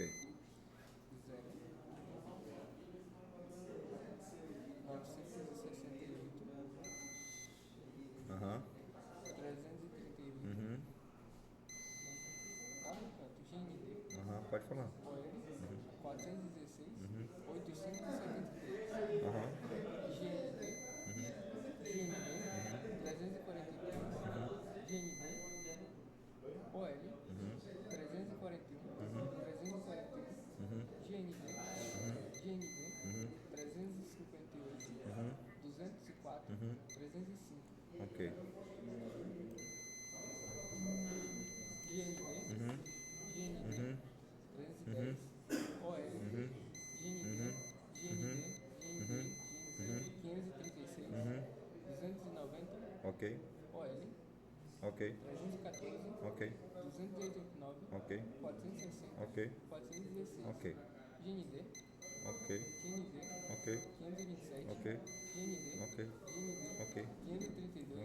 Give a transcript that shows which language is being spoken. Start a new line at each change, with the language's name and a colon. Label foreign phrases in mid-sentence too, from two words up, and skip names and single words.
Portuguese: 0. 968. Aham. 338. Uhum. Tá no canto. GND. Aham, pode falar. OL. 416. Uhum. 873. Aham. GND. GND. 343. GND. OL. 341. 341. Uhum. GND. GND. Uhum. 358. Uhum. 204. Uhum. 305. Ok. GND. Uhum. GND. Uhum. 310. OL. Uhum. GND. GND. GND. 536. Uhum. 290. Ok. OL. Ok. 314. Ok. 289. Ok. 460. Ok. 416. Ok. GND. Ok. GND. Ok. 527. Ok. GND. Ok. GND. Ok. 532.